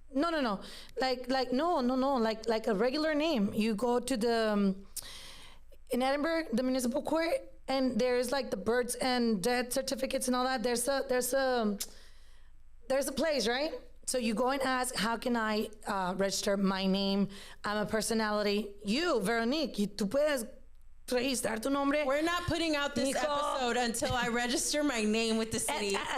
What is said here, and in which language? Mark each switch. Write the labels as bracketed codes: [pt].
[en] No. Like a regular name. You go to the in Edinburgh, the municipal court, and there's like the births and death certificates and all that. There's a place, right? So you go and ask, how can I register my name? I'm a personality. [es] You, Veronique, tú puedes registrar tu nombre. [en] We're not putting out this episode until I register my name with the city.